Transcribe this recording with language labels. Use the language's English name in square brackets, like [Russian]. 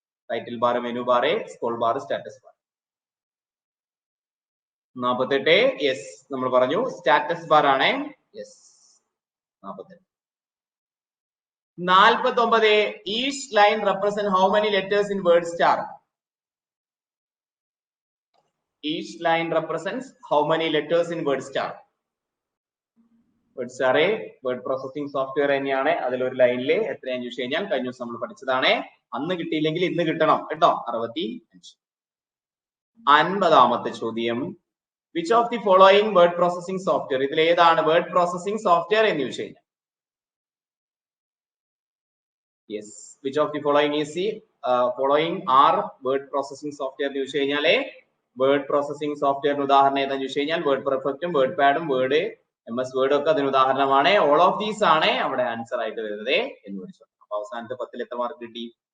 [English] Title bar, menu bar, scroll bar, status bar. [Malayalam] 48 yes നമ്മൾ പറഞ്ഞു status bar ആണ്. Yes 48. [English] 49 each line represent how many letters in WordStar. Each line represents how many letters in word star. Word star word processing software തന്നെയാണ്. [Malayalam] അതിലൊരു ലൈനിൽ എത്രയാന്ന് ചോദിച്ചു കഴിഞ്ഞാൽ കഴിഞ്ഞ ദിവസം നമ്മൾ പഠിച്ചതാണ്. അന്ന് കിട്ടിയില്ലെങ്കിൽ ഇന്ന് കിട്ടണം കേട്ടോ. 65. [English] 50ാമത്തെ ചോദ്യം, which of the following word processing software, [Malayalam] ഇതിൽ ഏതാണ് [English] word processing software [Malayalam] എന്ന് ചോദിച്ചു കഴിഞ്ഞാൽ? [English] Yes, which of the following is the following are word processing software [Malayalam] എന്ന് ചോദിച്ചു കഴിഞ്ഞാല് വേർഡ് പ്രോസസിംഗ് സോഫ്റ്റ്വെയറിന് ഉദാഹരണം ഏതാന്ന് ചോദിച്ചു കഴിഞ്ഞാൽ വേർഡ് പെർഫെക്റ്റും വേർഡ് പാഡും വേർഡ് MS വേർഡും ഒക്കെ അതിന് ഉദാഹരണമാണ്. ഓൾ ഓഫ് ദീസ് ആണ് അവിടെ ആൻസർ ആയിട്ട് വരുന്നത് എന്ന് പഠിച്ചു. അപ്പൊ അവസാനത്തെ 10 എത്ര മാർക്ക് കിട്ടി?